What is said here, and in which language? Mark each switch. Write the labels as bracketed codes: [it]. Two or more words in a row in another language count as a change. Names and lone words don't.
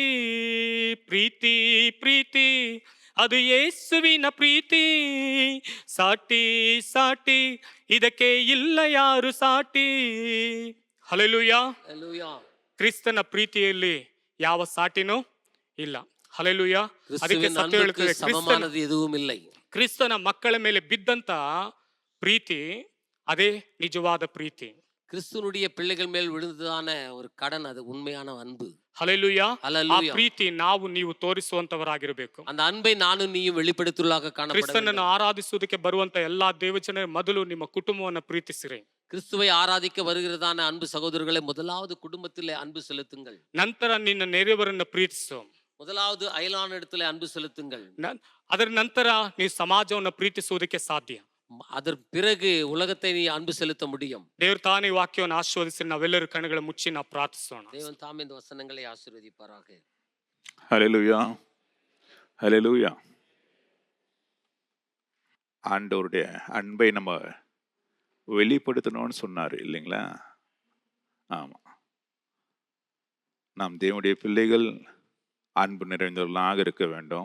[kn] ಪ್ರೀತಿ ಪ್ರೀತಿ ಅದು ಯೇಸುವಿನ ಪ್ರೀತಿ, ಸಾಟಿ ಸಾಟಿ ಇದಕ್ಕೆ ಇಲ್ಲ ಯಾರು ಸಾಟಿ. ಹಲ್ಲೆಲೂಯಾ. [ta] அல்லேலூயா. [kn] ಕ್ರಿಸ್ತನ ಪ್ರೀತಿಯಲ್ಲಿ ಯಾವ ಸಾಟಿನೂ ಇಲ್ಲ. ಹಲ್ಲೆಲೂಯಾ. ಅದಕ್ಕೆ [ta] கிறிஸ்துவின் [kn] ಸತ್ಯ [ta] அன்புக்கு [kn] ಹೇಳ್ತದೆ, [ta] சமமானது எதுவும் இல்லை. [kn] ಕ್ರಿಸ್ತನ ಮಕ್ಕಳ ಮೇಲೆ ಬಿದ್ದಂತ ಪ್ರೀತಿ ಅದೇ ನಿಜವಾದ ಪ್ರೀತಿ. [ta] கிறிஸ்துவனுடைய பிள்ளைகள் மேல் விழுந்ததான ஒரு கடன், அது உண்மையான அன்பு. [kn] ಹಲ್ಲೆಲೂಯಾ. ಆ [ta] அல்லேலூயா. [kn] ಪ್ರೀತಿ ನಾವು ನೀವು ತೋರಿಸುವಂತವರಾಗಿರಬೇಕು. [ta] அந்த அன்பை நானும் நீயும் வெளிப்படுத்துவதாக காணப்பட [kn] ಕ್ರಿಸ್ತನನ್ನು [ta] வேண்டும். [kn] ಆರಾಧಿಸುವುದಕ್ಕೆ ಬರುವಂತ ಎಲ್ಲಾ ದೇವಜನ ಮೊದಲು ನಿಮ್ಮ ಕುಟುಂಬವನ್ನು ಪ್ರೀತಿಸಿರಿ. [ta] கிறிஸ்துவை ஆராதிக்க வருகிறதான அன்பு சகோதரர்களை முதலாவது குடும்பத்திலே அன்பு செலுத்துங்கள். [kn] ನಂತರ ನಿನ್ನ ನೆರೆಯವರನ್ನು ಪ್ರೀತಿಸು. [ta] முதலாவது அயலான இடத்துல அன்பு செலுத்துங்கள். [kn] ಅದರ ನಂತರ ನೀವು ಸಮಾಜವನ್ನು ಪ್ರೀತಿಸುವುದಕ್ಕೆ ಸಾಧ್ಯ. [ta] அதற்கு பிறகு உலகத்தை நீ அன்பு செலுத்த முடியும். [kn] ದೇವ್ರ ತಾನೇ ವಾಕ್ಯವನ್ನು ಆಶೀರ್ವದಿಸಿ ನಾವೆಲ್ಲರೂ ಕಣ್ಣುಗಳ ಮುಚ್ಚಿ ನಾವು ಪ್ರಾರ್ಥಿಸೋಣ. [ta] தேவன் தாமே இந்த வசனங்களை ஆசீர்வதிப்பாராக. ஹல்லேலூயா, ஹல்லேலூயா. ஆண்டவருடைய அன்பை நம்ம வெளிப்படுத்தணும்னு சொன்னார் இல்லைங்களா? ஆமாம், நாம் தேவனுடைய பிள்ளைகள் அன்பு நிறைந்தவர்களாக இருக்க வேண்டும்.